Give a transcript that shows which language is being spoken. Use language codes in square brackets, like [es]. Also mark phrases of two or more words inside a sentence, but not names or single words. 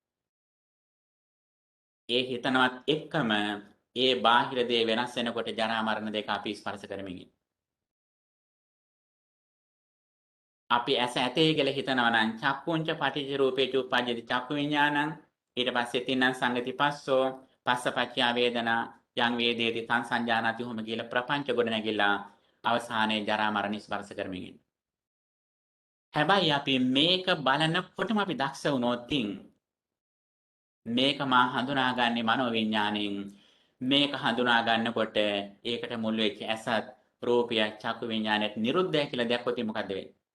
[si] ඒ හිතනවත් එක්කම ඒ බාහිර දේ වෙනස් වෙනකොට ජරා මරණ දෙක අපි ස්පර්ශ කරමින් ඉන්නවා. අපි ඇස ඇතේ කියලා හිතනවා නම් [pi] චක්කුංච පටිච්ච රූපේච උප්පජ්ජති චක්කු විඥානං [si] ඊට පස්සේ [pi] තින්නම් සංගති පස්සෝ පස්සපච්චය වේදනා යං වේදේති තං සංජානති උහම [si] කියලා ප්‍රපංච ගොඩ නැගිලා අවසානයේ ජරා මරණ ස්පර්ශ කරමින් ඉන්නවා. හැබැයි අපි මේක බලනකොටම අපි දක්ෂ වුණොත් මේක මා හඳුනාගන්නේ මනෝ විඥාණයෙන් මේක හඳුනා ගන්නකොට ඒකට මුල් වෙච්ච ඇසත් රූපය චක්කු විඥානයත් නිරුද්ධයි කියලා දැක්කොත් මොකද වෙන්නේ?